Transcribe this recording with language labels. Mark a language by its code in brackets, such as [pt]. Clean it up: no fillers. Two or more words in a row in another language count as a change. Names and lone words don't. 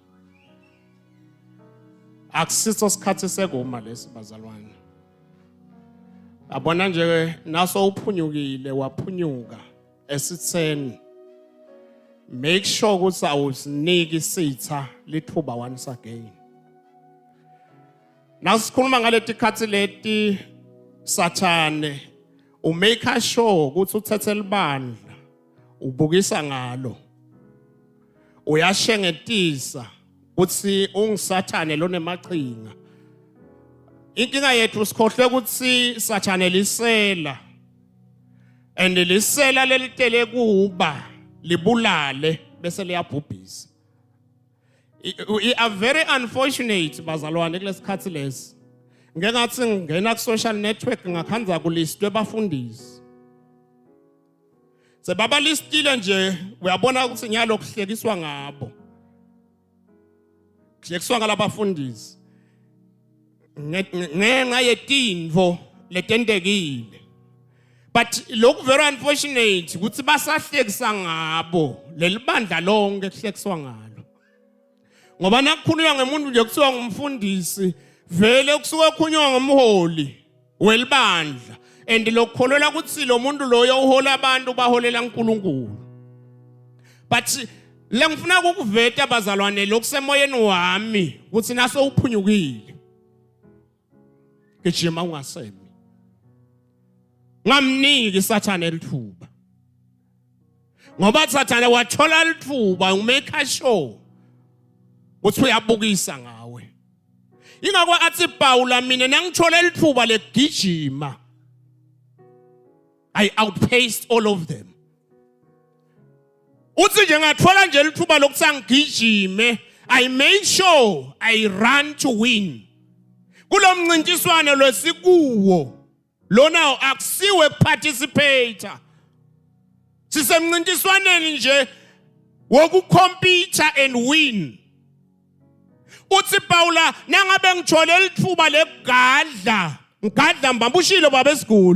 [ss] Akusiso sikhathi sekuma lesi bazalwane. Abona nje naso uphunyukile waphunyuka esitheni. [en] Make sure [ss] ukuthi awusiniki isitha lithuba [en] once again. [ss] Nasikhuluma ngaleti khathi leti Sathane [en] umake sure [ss] ukuthi uthethe libandla ubukisa ngalo. Uyashengetisa ukuthi ungisathane lo nemaqhinga. Inkinga yethu sikhohle ukuthi Sathane lisela. And lisela lelitele kuba libulale bese liyabhubhisa. [en] We are very unfortunate [ss] bazalwane kulesikhathi lesi. Ngeke ngathi ngena ku [en] social network [ss] ngakhanza kulistwe abafundisi. Sebaba listile nje uyabona ukuthi nyalo kuhlekiswa ngabo. Kuhlekiswa ngalabafundisi ngenxa yetinvo letentekile. [en] But look very unfortunate [ss] ukuthi basahlekisa ngabo lelibandla lonke kuhlekiswa ngalo. Ngoba nakukhulunywa ngemuntu nje kuthiwa ngumfundisi vele kusuke kukhulunywa ngomholi welibandla and lokukholelwa ukuthi lo muntu loyo uhola abantu baholela uNkulunkulu. But lengifuna ukuveta bazalwane lokusemoyeni wami ukuthi naso uphunyukile. Gijima ungasemi. Ngamniki Sathane lithuba. Ngoba Sathane wathola lithuba [en] umake sure [ss] ukuthi uyabukisa ngawe. Ingakho athi Paula mina nangithola lithuba legijima. [en] I outpaced all of them. [ss] Uthi nje ngathola nje lithuba lokuthi angigijime, [en] I made sure I run to win. [ss] Kulomncintiswano lwesikuwo lona akusiwe participator. Sisemncintiswaneni nje wokucompete [en] and win. [ss] Uthi Paula nangabe ngithole lithuba legadla, ngadla mbambushilo baba esikole.